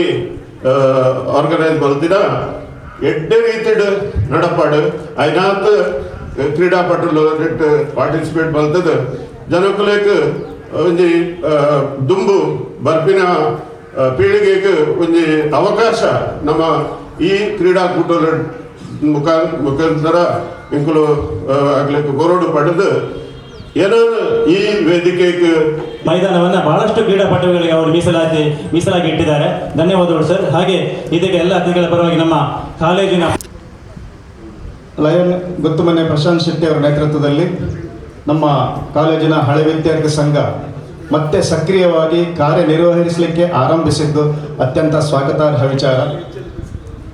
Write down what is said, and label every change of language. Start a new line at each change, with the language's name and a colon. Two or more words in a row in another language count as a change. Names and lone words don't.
Tulu: ಆರ್ಗನೈಸ್ ಮಲ್ತಿನ ಎಡ್ಡೆ ರೀತಿಡ್ ನಡಪಾಡು ಐನಾತ್ ಕ್ರೀಡಾಪಟುಲು ಪಾರ್ಟಿಸಿಪೇಟ್ ಮಲ್ತದ ಜನಕುಲೆಗ್ ಒಂಜಿ ದುಂಬು ಬರ್ಪಿನ ಪೀಳಿಗೆಗೆ ಒಂಜಿ ಅವಕಾಶ ನಮ್ಮ ಈ ಕ್ರೀಡಾಕೂಟದ ಮುಖಾಂತರ ಇಂಕುಲು ಆಗ್ಲಿಕ್ಕೆ ಕೊರೋಡು ಪಡೆದು ಏನೋ ಈ ವೇದಿಕೆಗೆ
Kannada: ಮೈದಾನವನ್ನ ಬಹಳಷ್ಟು ಕ್ರೀಡಾಪಟುಗಳಿಗೆ ಅವರು ಮೀಸಲಾಗಿ ಇಟ್ಟಿದ್ದಾರೆ. ಧನ್ಯವಾದಗಳು ಸರ್. ಹಾಗೆ ಇದಕ್ಕೆ ಎಲ್ಲ ಅತಿಥಿಗಳ ಪರವಾಗಿ ನಮ್ಮ ಕಾಲೇಜಿನ ಲಯನ್ ಗುತ್ತುಮನೆ ಪ್ರಶಾಂತ್ ಶೆಟ್ಟಿ ಅವರ ನೇತೃತ್ವದಲ್ಲಿ ನಮ್ಮ ಕಾಲೇಜಿನ ಹಳೆ ವಿದ್ಯಾರ್ಥಿ ಸಂಘ ಮತ್ತೆ ಸಕ್ರಿಯವಾಗಿ ಕಾರ್ಯನಿರ್ವಹಿಸಲಿಕ್ಕೆ ಆರಂಭಿಸಿದ್ದು ಅತ್ಯಂತ ಸ್ವಾಗತಾರ್ಹ ವಿಚಾರ.